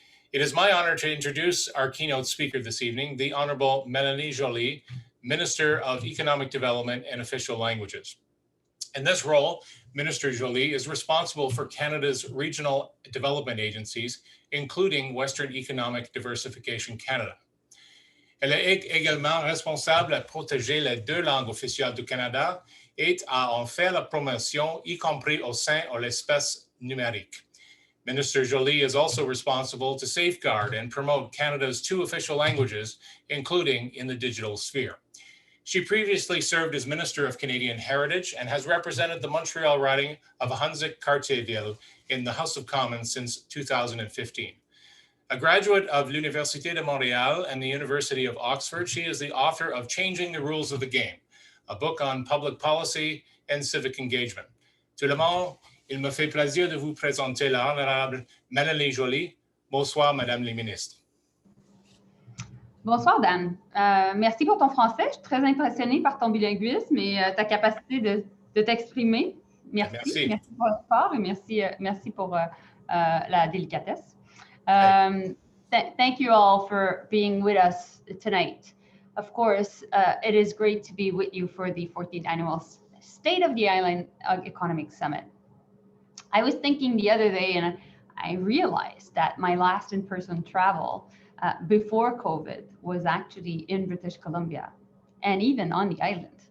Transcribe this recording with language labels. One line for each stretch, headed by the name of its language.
English: It is my honor to introduce our keynote speaker this evening, the Honorable Melanie Joly, Minister of Economic Development and Official Languages. In this role, Minister Joly is responsible for Canada's regional development agencies, including Western Economic Diversification Canada.
French: Elle est également responsable de protéger les deux langues officielles du Canada et à en faire la promotion, y compris au sein de l'espace numérique.
English: Minister Joly is also responsible to safeguard and promote Canada's two official languages, including in the digital sphere. She previously served as Minister of Canadian Heritage and has represented the Montreal riding of Hunsik-Cartierville in the House of Commons since 2015. A graduate of l'Université de Montréal and the University of Oxford, she is the author of Changing the Rules of the Game, a book on public policy and civic engagement.
French: Tout le monde, il me fait plaisir de vous présenter l'honorable Melanie Joly. Bonsoir, Madame la Ministre. Bonsoir, Dan. Merci pour ton français. Je suis très impressionnée par ton bilinguisme et ta capacité de t'exprimer. Merci. Merci pour l'effort et merci pour la délicatesse.
English: Thank you all for being with us tonight. Of course, it is great to be with you for the 14th Annual State of the Island Economic Summit. I was thinking the other day, and I realized that my last in-person travel before COVID was actually in British Columbia and even on the island.